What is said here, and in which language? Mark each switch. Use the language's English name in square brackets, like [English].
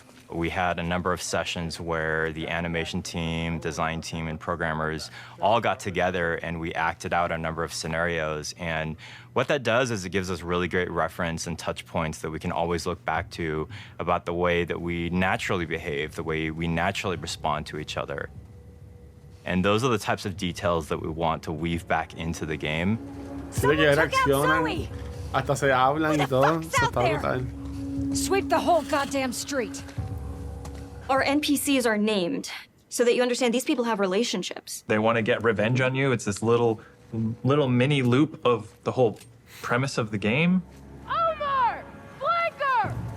[English] We had a number of sessions where the animation team, design team, and programmers all got together and we acted out a number of scenarios. And what that does is it gives us really great reference and touch points that we can always look back to about the way that we naturally behave, the way we naturally respond to each other. And those are the types of details that we want to weave back into the game. [Spanish] Tiene que reaccionan, hasta se hablan y todo. Eso está brutal. [English] Sweep the whole goddamn street. Our NPCs are named so that you understand these people have relationships. They want to get revenge on you. It's this little mini loop of the whole premise of the game. Omar! Flanker!